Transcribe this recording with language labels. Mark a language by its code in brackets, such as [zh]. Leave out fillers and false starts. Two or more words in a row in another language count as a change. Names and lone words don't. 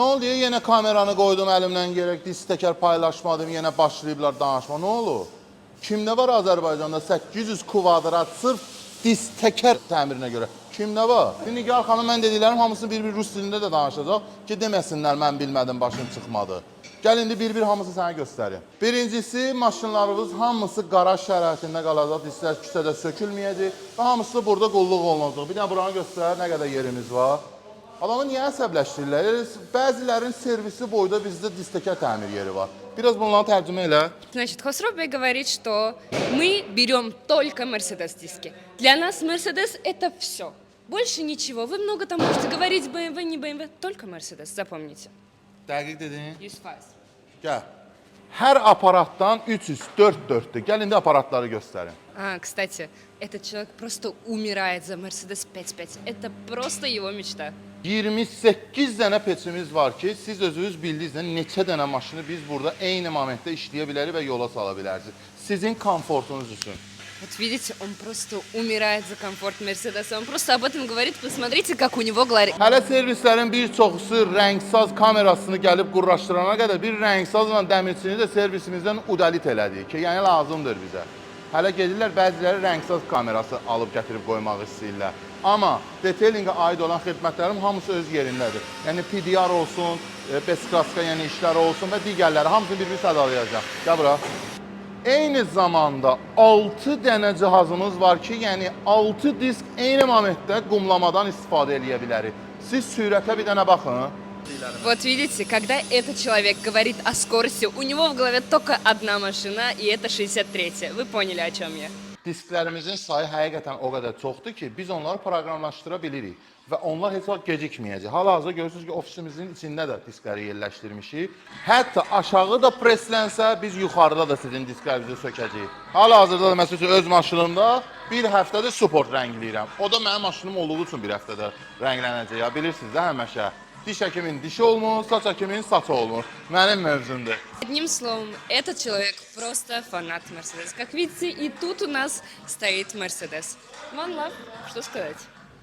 [tr] Ne oldu ya? Yine kameranı koydum elimden gerek, disk teker paylaşmadım, yine [az] başlayıblar danışma. [tr] Ne olur? [az] Kimdə var Azərbaycanda 800 kvadrat sırf disk teker təmirinə görə? Kimdə var? Nigar xanım, mən dediklərim hamısını bir-bir rus dilində də danışacaq ki, deməsinlər mən bilmədim, başım çıxmadı. Gəl indi bir-bir hamısını sənə göstərim. Birincisi, maşınlarımız hamısı qaraj şəraitində qalacaq, disklər küçədə sökülməyəcək və hamısı burada qulluq olunacaq. Bir dənə buranı göstər, nə qədər yerimiz var. Adamı niyə əsəbləşdirirlər? Bəzilərin servisi boyda bizdə disk teker təmir yeri var. Biraz bunları tərcümə elə. [ru] Значит, Хосробия говорит, что мы берем только Mercedes-диски. Для нас Mercedes это все. Больше ничего. Вы много там можете говорить BMW, не BMW, только Mercedes, запомните. [az] Dəqiq dedin. 100%. Gəl. Hər aparatdan 300, 4-4'dür. Gəl indi aparatları göstərin. [ru] Кстати, этот человек просто умирает за Mercedes 5.5. Это просто его mечta. [az] 28 dənə peçimiz var ki, siz özünüz bildiyinizdə neçə dənə maşını biz burada eyni momentdə işləyə bilərik və yola sala bilərsiniz. Sizin komfortunuz üçün. [ru] Вот видите, он просто умирает за комфорт Mercedes. Он просто об этом говорит. Посмотрите, как у него глаза. [az] Hələ servislərin bir çoxusu rəngsaz kamerasını gəlib qurlaşdırana qədər bir rəngsazla dəmirçini də servisimizdən udalit elədik ki, yəni lazımdır bizə. Hələ gedirlər, bəziləri rəngsaz kamerası alıb gətirib qoymaq istəyirlər. Amma detailingə aid olan xidmətlərim hamısı öz yerindədir. Yəni PDR olsun, Beskraska yəni işləri olsun və digərləri hamısını bir-bir sadalayacaq. Gəl bura. Eyni zamanda 6 dənə cihazımız var ki, yəni 6 disk eyni momentdə qumlamadan istifadə edə bilərik. Siz sürətə bir dənə baxın. [ru] Вот видите, когда этот человек говорит о скорости, у него в голове только одна машина, и это 63-я. Вы поняли, о чем я? [az] Disklərimizin sayı həqiqətən o qədər çoxdur ki, biz onları proqramlaşdıra bilirik və onlar heç vaxt gecikməyəcək. Hal-hazırda görürsünüz ki, ofisimizin içində də diskləri yerləşdirmişik. Hətta aşağı da preslənsə, biz yuxarıda da sizin disklərinizi sökəcəyik. Hal-hazırda da məsələn öz maşınımda bir həftədə support rəngləyirəm. O da mənim maşınım olduğu üçün bir həftədə rənglənəcək. Ya bilirsiniz də həmişə. Diş həkimin dişi olmur, saç həkimin saçı olmur. Mənim mövzumdur. [ru] Одним словом, этот человек просто фанат Mercedes. Как видите, и тут у нас стоит Mercedes. [en] One love, [ru] что сказать.